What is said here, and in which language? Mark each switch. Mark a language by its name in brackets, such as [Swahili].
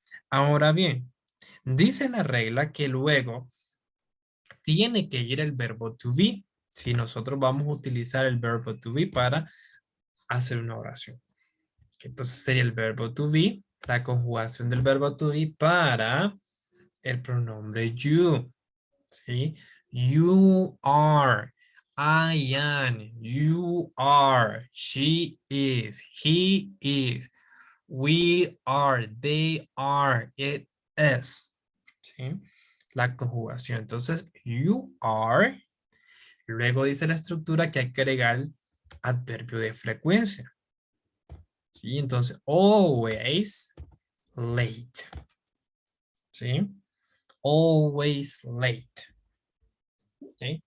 [Spanish] Ahora bien, dice la regla que luego tiene que ir el verbo to be si nosotros vamos a utilizar el verbo to be para hacer una oración. Entonces sería el verbo to be, la conjugación del verbo to be para el pronombre you. ¿Sí? [English] You are, I am, you are, she is, he is, we are, they are, it is. [Spanish] ¿Sí? La conjugación. Entonces, [English] you are. [Spanish] Luego dice la estructura que hay que agregar adverbio de frecuencia. ¿Sí? Entonces, [English] always late. [Spanish] ¿Sí? [English] Always late. ¿ok?